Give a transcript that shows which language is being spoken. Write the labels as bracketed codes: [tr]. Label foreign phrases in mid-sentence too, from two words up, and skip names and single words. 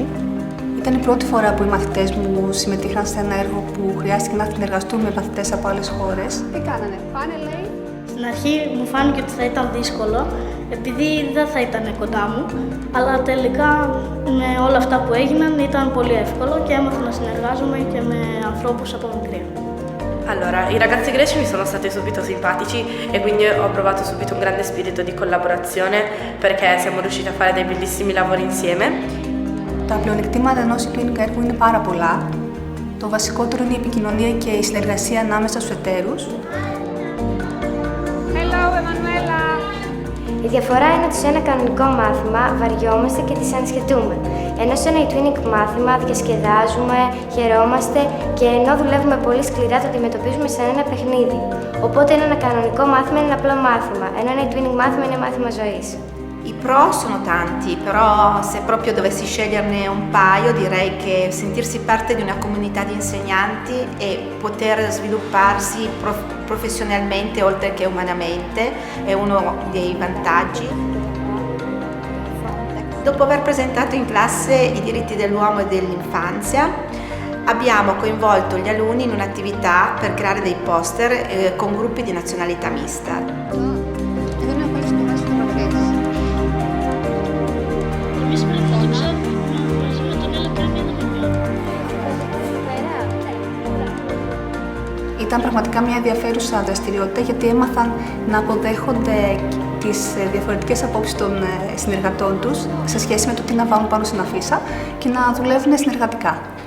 [el] Ήταν η πρώτη φορά που οι μαθητές μου συμμετείχαν σε ένα έργο που χρειάστηκε να συνεργαστούν με μαθητές από άλλες χώρες. Τι κάνανε, πάνε λέει? Στην αρχή μου φάνηκε ότι θα ήταν δύσκολο, επειδή δεν θα ήταν κοντά μου, αλλά τελικά με όλα αυτά που έγιναν ήταν πολύ εύκολο και έμαθα να συνεργάζομαι και με ανθρώπους από μικρή. [it] Allora, i ragazzi greci mi sono stati subito simpatici e quindi ho provato subito un grande spirito di collaborazione perché siamo riusciti a fare dei bellissimi lavori insieme. [el] Τα πλεονεκτήματα ενός twinning έργου είναι πάρα πολλά. Το βασικότερο είναι η επικοινωνία και η συνεργασία ανάμεσα στους εταίρους. Hello, Emanuela! Η διαφορά είναι ότι σε ένα κανονικό μάθημα βαριόμαστε και τις ανασχετούμε. Ενώ σε ένα e-twinning μάθημα διασκεδάζουμε, χαιρόμαστε και ενώ δουλεύουμε πολύ sκληρά το αντιμετωπίζουμε σαν ένα παιχνίδι. Οπότε ένα κανονικό μάθημα είναι ένα απλό μάθημα, ενώ ένα e-twinning μάθημα είναι μάθημα ζωής. [it] I pro sono tanti, però se proprio dovessi sceglierne un paio direi che sentirsi parte di una comunità di insegnanti e poter svilupparsi professionalmente oltre che umanamente è uno dei vantaggi. Dopo aver presentato in classe i diritti dell'uomo e dell'infanzia, abbiamo coinvolto gli alunni in un'attività per creare dei poster con gruppi di nazionalità mista. [el] Ήταν πραγματικά μια ενδιαφέρουσα δραστηριότητα γιατί έμαθαν να αποδέχονται τις διαφορετικές απόψεις των συνεργατών τους σε σχέση με το τι να βάλουν πάνω στην αφίσα και να δουλεύουν συνεργατικά.